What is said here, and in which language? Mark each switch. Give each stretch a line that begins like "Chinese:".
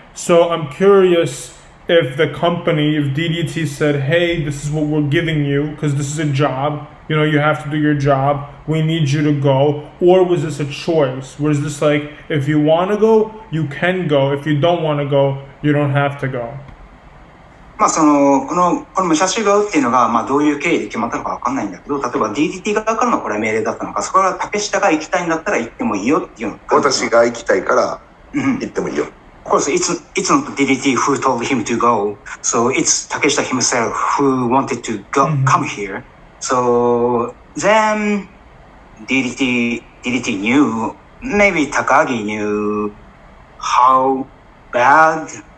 English: So I'm curious if the company, if DDT said, hey, this is what we're giving you, because this is a job, you know, you have to do your job, we need you to go, or was this a choice? Was this like, if you want to go, you can go, if you don't want to go, you don't have to go?
Japanese: この武者修行っていうのが、どういう経緯で決まったのかわかんないんだけど、例えば DDT 側からのこれ命令だったのか、そこは竹下が行きたいんだったら行ってもいいよっていうのか。私が行きたいから行ってもいいよ。
English: Of course, it's not DDT who told him to go, so it's Takeshita himself who wanted to come here. So then DDT knew, maybe Takagi knew how bad.